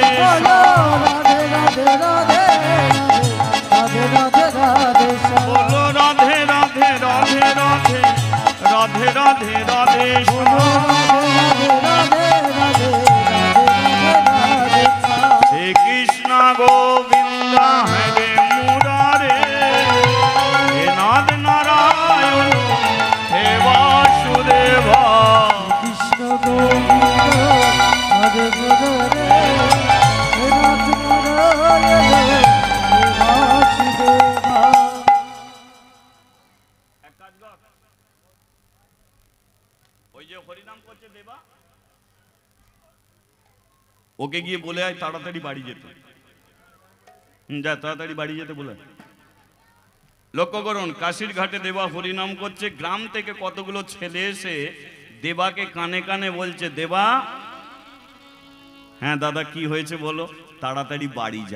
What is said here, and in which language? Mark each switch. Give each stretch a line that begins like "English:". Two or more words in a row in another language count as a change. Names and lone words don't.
Hindi: बोलो राधे राधे राधे राधे राधे राधे श्याम। बोलो राधे राधे राधे राधे राधे राधे राधे बोलो राधे राधे राधे राधे राधे श्याम। हे कृष्ण गोविंद हरे मुरारे हे नाथ नारायण हे वासुदेवा कृष्ण गोविंद हरे मुरारे हे नाथ नारायण हे वासुदेवा।
Bangla: ওই যে হরিনাম করছে দেবা ওকে গিয়ে বলে আয় তাড়াতাড়ি বাড়ি যেতে যা তাড়াতাড়ি বাড়ি যেতে বলে। লক্ষ্য করুন কাশির ঘাটে দেবা হরিনাম করছে, গ্রাম থেকে কতগুলো ছেলে এসে দেবাকে কানে কানে বলছে দেবা হ্যাঁ দাদা কি হয়েছে বলো, তাড়াতাড়ি বাড়ি যা।